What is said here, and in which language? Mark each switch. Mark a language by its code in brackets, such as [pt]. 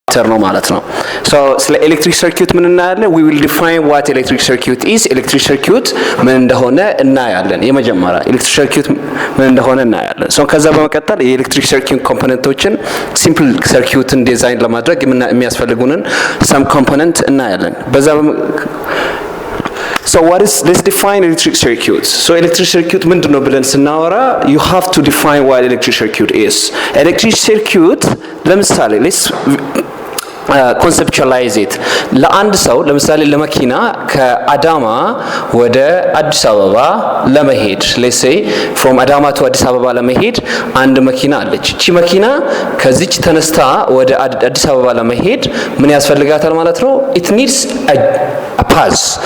[am] ነው ማለት ነው so ስለ ኤሌክትሪክ ሰርኪዩት ምን እናያለን [en] we will define what electric circuit is [am] ኤሌክትሪክ ሰርኪዩት ምን እንደሆነ እናያለን የመጀመሪያ ኤሌክትሪክ ሰርኪዩት ምን እንደሆነ እናያለን so ከዛ በመቀጠል የኤሌክትሪክ ሰርኪዩት ኮምፖነንቶችን ሲምፕል ሰርኪዩትን ዲዛይን ለማድረግ የሚያስፈልጉንን some component እናያለን በዛ [en] So let's define electric circuits. So electric circuit [am] ምንድነው ብለን ስናወራ [en] you have to define what electric circuit is. Electric circuit ለምሳሌ let's conceptualize it. [am] ለአንድ ሰው ለምሳሌ ለመኪና ከአዳማ ወደ አዲስ አበባ ለመሄድ [en] let's say from [am] አዳማ to አዲስ አበባ ለመሄድ አንድ መኪና አለች እቺ መኪና ከዚች ተነስታ ወደ አዲስ አበባ ለመሄድ ምን ያስፈልጋታል ማለት ነው [en] it needs a path